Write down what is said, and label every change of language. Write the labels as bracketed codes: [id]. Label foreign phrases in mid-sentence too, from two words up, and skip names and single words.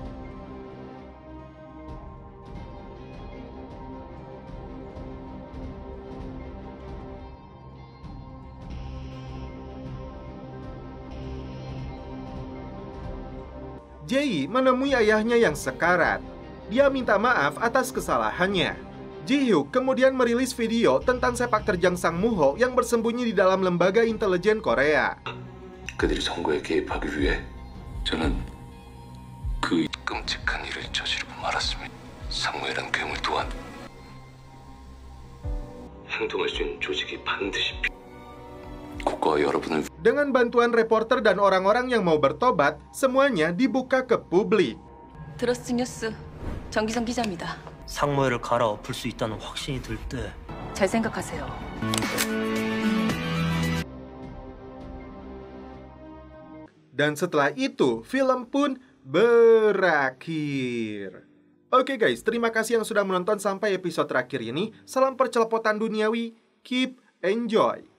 [id] Jae-yi menemui ayahnya yang sekarat. Dia minta maaf atas kesalahannya. Ji-hyuk kemudian merilis video tentang sepak terjang Sang Moo-ho yang bersembunyi di dalam lembaga intelijen Korea. [ko] 그들이 선거에 개입하기 위해 저는 그 끔찍한 일을 저지르고 말았습니다. 상무이란 괴물 또한 행동할 수 있는 조직이 반드시 국가와 여러분을. [id] Dengan bantuan reporter dan orang-orang yang mau bertobat, semuanya dibuka ke publik. [ko] 드러스트 뉴스 정기정 기자입니다. 상무회를 갈아엎을 수 있다는 확신이 들 때 잘 생각하세요. [id] Dan setelah itu, film pun berakhir. Oke guys, terima kasih yang sudah menonton sampai episode terakhir ini. Salam percelepotan duniawi, [en] keep enjoy.